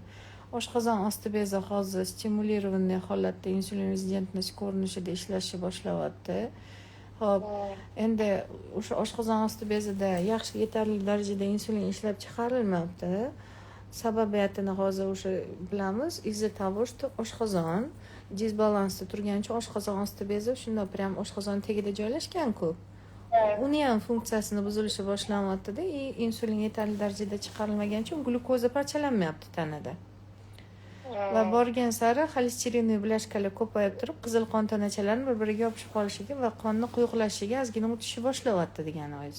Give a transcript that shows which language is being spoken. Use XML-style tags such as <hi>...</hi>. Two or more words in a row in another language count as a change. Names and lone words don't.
<uz>Oshqozon osti bezi hozir stimulirованный holatda insulin rezidentnost ko'rinishida ishlashni boshlayapti. Xo'p, endi o'sha oshqozon osti bezida yaxshi yetarli darajada insulin ishlab chiqarilmayapti. Sababiyatini hozir o'sha bilamiz.</uz> <ru>Из-за того, что</ru> <uz>oshqozon disbalansda turgancha oshqozon osti bezi shunday prям oshqozon tagida joylashgan-ku. Uni ham funksiyasini buzilishi boshlanyapti-da, insulin yetarli darajada chiqarilmagancha glyukoza parchalanmayapti tanada. Va borgan sari xolesterinli bilashkalar ko'payib turib, qizil qon tanachalarini bir-biriga yopishib qolishiga va qonni quyuqlashiga ozgina o'tishi boshlayapti degani o'zi.</uz>